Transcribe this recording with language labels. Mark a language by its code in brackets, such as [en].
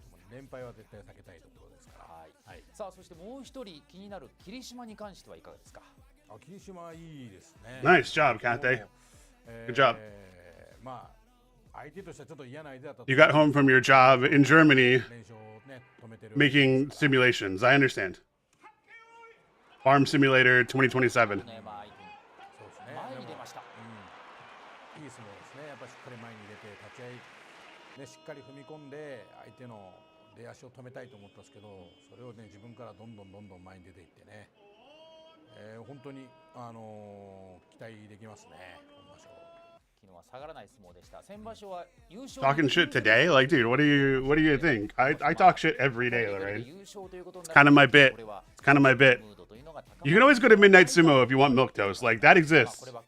[ja] 連敗は絶対避けたいところですから。はい。さあ、そしてもう一人気になる霧島に関してはいかがですか。あ、霧島いいですね。 [en] Nice job, Kante. Good job. [ja] まあ [en] You got home from your job in Germany making simulations. I understand. Farm Simulator 2027. [ja] ね、まあ、相手に前に出ました。いい相撲ですね。やっぱりしっかり前に出て立ち合いね、しっかり踏み込んで相手の出足を止めたいと思ったんですけど、それをね自分からどんどん前に出ていってね、本当に期待できますね。今場所。昨日は下がらない相撲でした。先場所は優勝。 [en] Talking shit today? Like, dude, what do you think? I talk shit every day, Lorraine. It's kind of my bit. It's kind of my bit. You can always go to Midnight Sumo if you want milk toast. Like, that exists.